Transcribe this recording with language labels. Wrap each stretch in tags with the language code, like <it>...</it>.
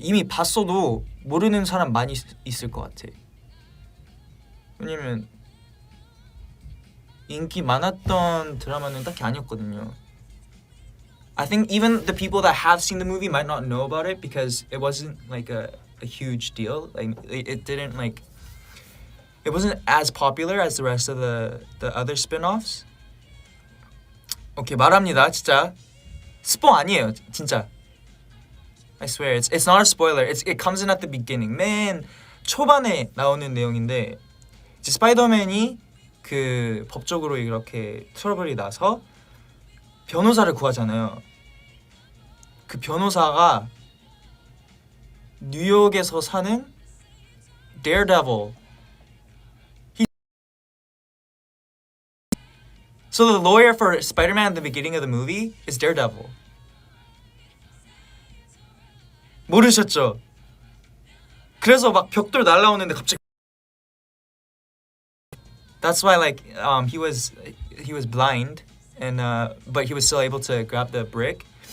<ko>이미 봤어도 모르는 사람 많이 있을 것 같아. 왜냐면 인기 많았던 드라마는 딱히 아니었거든요.</ko> <en>I think even the people that have seen the movie might not know about it because it wasn't like a huge deal. Like it didn't like it wasn't as popular as the rest of the other spin-offs.</en> <ko>오케이, 말합니다. 진짜 스포 아니에요. 진짜.</ko> <en>I swear it's not a spoiler. It comes in at the beginning.</en> <ko>맨 초반에 나오는 내용인데 이제 스파이더맨이 그 법적으로 이렇게 트러블이 나서 변호사를 구하잖아요. 그 변호사가 뉴욕에서 사는 Daredevil.</ko> <en>So the lawyer for Spider-Man at the beginning of the movie is Daredevil.</en> <ko>모르셨죠? 그래서 막 벽돌 날라오는데 갑자기</ko> <en>That's why like he was blind and but he was still able to grab the brick.</en>